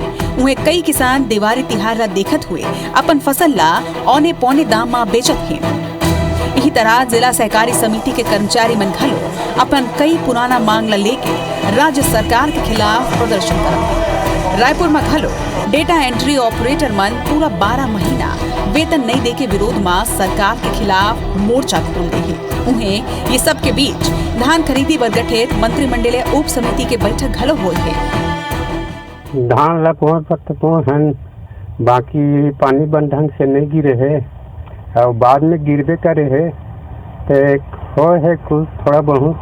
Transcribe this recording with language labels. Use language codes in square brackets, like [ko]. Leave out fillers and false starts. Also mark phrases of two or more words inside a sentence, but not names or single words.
[hne] उन्हें कई किसान दिवाली तिहार ला देखत हुए अपन फसल ला औने पौने दाम में बेचत हैं। यही तरह जिला सहकारी समिति के कर्मचारी मन घलो अपन कई पुराना मांग ला लेके राज्य सरकार के खिलाफ प्रदर्शन करत। रायपुर में घलो [en] data entry operator [hne] मन पूरा 12 महीना वेतन नहीं दे के विरोध में सरकार के खिलाफ मोर्चा खोल दे है। उन्हें ये सब के बीच धान खरीदी बर गठित मंत्रिमंडलीय उप समिति के बैठक घलो हुई है। धान ला पहुंच बाकी पानी बन ढंग से नहीं गिरे है और बाद में गिरबे करे है तो हो है कुछ थोड़ा बहुत।